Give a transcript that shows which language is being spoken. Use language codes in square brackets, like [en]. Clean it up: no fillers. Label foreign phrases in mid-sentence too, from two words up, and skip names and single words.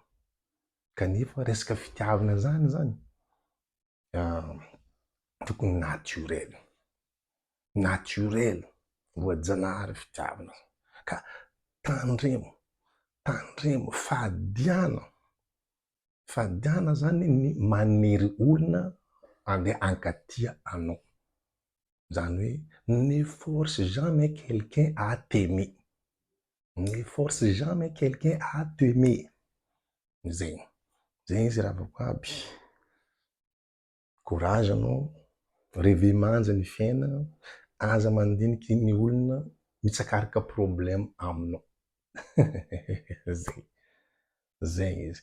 [mg] Kanefa resaka fitiavana zany tokony naturel, voajanahary fitiavana. Ka tandremo, fadiana zany ny maniry olona andeha ankatia anao. Zany hoe, [fr] ne force jamais quelqu'un à t'aimer. Ne force jamais quelqu'un à t'aimer. [mg] Zegny izy ravako aby. Courage anao, revie manja ny fiainana, aza mandiniky ny olona mitsakaraka problème aminao. Zegny izy.